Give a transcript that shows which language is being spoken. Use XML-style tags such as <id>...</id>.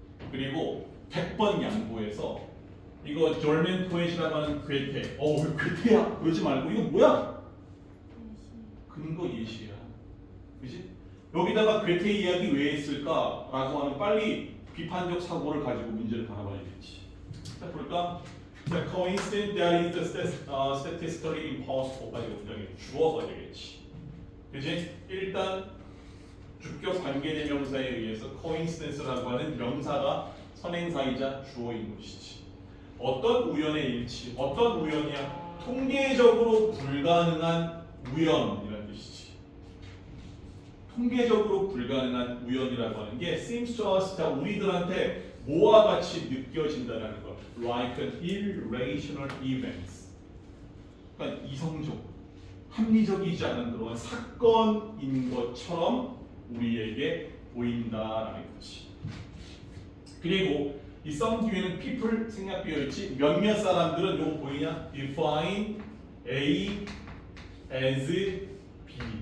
<ko>그리고 100번 양보해서 이거 졸멘 포엣이라고 하는 괴테 왜 괴테야? 그러지 말고 이거 뭐야? 근거 예시야. 그치? 여기다가 괴테 이야기 왜 했을까? 라고 하는 빨리 비판적 사고를 가지고 문제를 바라봐야겠지. 자 볼까?</ko> <en>The coincidence that is the statistically impossible</en> <ko>가지고 분명히 주어가 되겠지. 그지? 일단 주격 관계대명사에 의해서 coincidence라고 하는 명사가 선행사이자 주어인 것이지. 어떤 우연의 일치, 어떤 우연이야? 통계적으로 불가능한 우연이라는 뜻이지. 통계적으로 불가능한 우연이라고 하는 게</ko> <en>seems to us,</en> <ko>자 우리들한테 뭐와 같이 느껴진다라는 것.</ko> <en>Like an irrational events.</en> <ko>그러니까 이성적, 합리적이지 않은 그런 사건인 것처럼 우리에게 보인다라는 거지. 그리고 이 some 뒤에는 people 생략 비어 있지. 몇몇 사람들은 요거 보이냐?</ko> <en>Define A as B.</en>